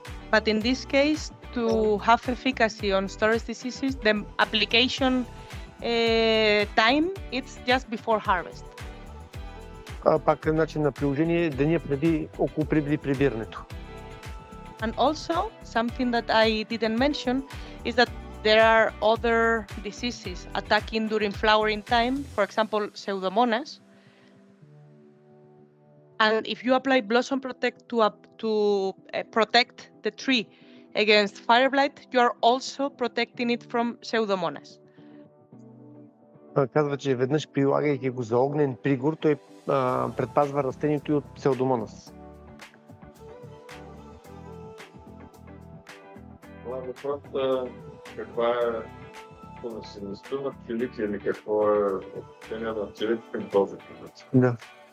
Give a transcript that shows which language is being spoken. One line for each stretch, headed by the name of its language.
English: But in this case, to have efficacy on storage diseases, the application time, it's just before harvest.
Bulgarian: Пак е начин на приложение деня около преди прибирането.
English: And also, something that I didn't mention is that there are other diseases attacking during flowering time, for example, Pseudomonas. And if you apply Blossom Protect to protect the tree against fire blight, you are also protecting it from Pseudomonas.
Bulgarian: Казва, че веднъж прилагайки го за огнен пригор, той предпазва растението и от Псевдомонас. Въпросът каква е поносимостта на пчелите или какво е отношение на пчелите към този продукт?